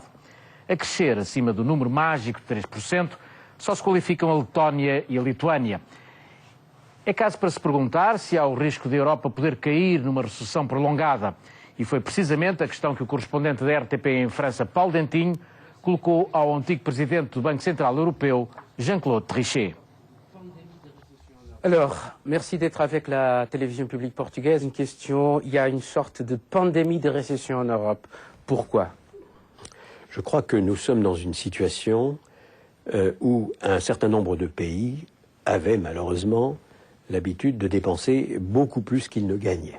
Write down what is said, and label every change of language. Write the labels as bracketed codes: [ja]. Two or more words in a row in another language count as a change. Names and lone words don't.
[pt] A crescer acima do número mágico de 3%, só se qualificam a Letónia e a Lituânia. É caso para se perguntar se há o risco da Europa poder cair numa recessão prolongada. E foi precisamente a questão que o correspondente da RTP em França, Paulo Dentinho, colocou ao antigo presidente do Banco Central Europeu, Jean-Claude Trichet. [fr] Alors, merci d'être avec la télévision publique portugaise. Une question, il y a une sorte de pandémie de récession en Europe. Pourquoi? Je crois que nous sommes dans une situation où un certain nombre de pays avaient malheureusement l'habitude de dépenser beaucoup plus qu'ils ne gagnaient.